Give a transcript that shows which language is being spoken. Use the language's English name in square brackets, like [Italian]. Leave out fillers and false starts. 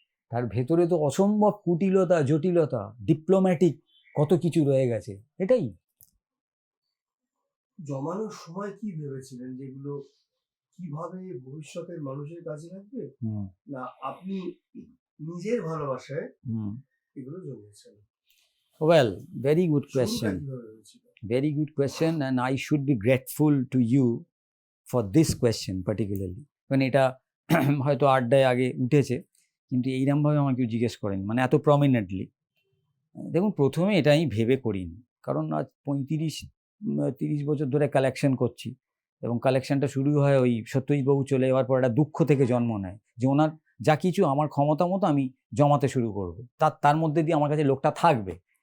[Bangla] তার ভেতরে তো অসম্ভব কুটিলতা, জটিলতা, ডিপ্লোম্যাটিক কত কিছু রয়ে গেছে। এটাই জমানোর সময় কি ভেবেছিলেন যেগুলো কিভাবে ভবিষ্যতের মানুষের কাজে লাগবে, না আপনি নিজের ভালোবাসায় এগুলো জমিয়েছেন? [English] well, very good [Bangla] শুরুটা [English] question, [Bangla] কিভাবে হয়েছিল? [English] very good question, and I should be grateful to you for this question particularly. [Bangla] কারণ এটা হয়তো আড্ডায় আগে উঠেছে, কিন্তু এইরকমভাবে আমাকে কেউ জিজ্ঞেস করেনি, মানে এত প্রমিনেন্টলি। দেখুন, প্রথমে এটা আমি ভেবে করিনি, কারণ আজ 35-30 বছর ধরে কালেকশন করছি, এবং কালেকশনটা শুরু হয় ওই সত্যজিৎবাবু চলে যাওয়ার পর একটা দুঃখ থেকে জন্ম নেয় যে ওনার যা কিছু আমার ক্ষমতা মতো আমি জমাতে শুরু করবো, তার মধ্যে দিয়ে আমার কাছে লোকটা থাকবে।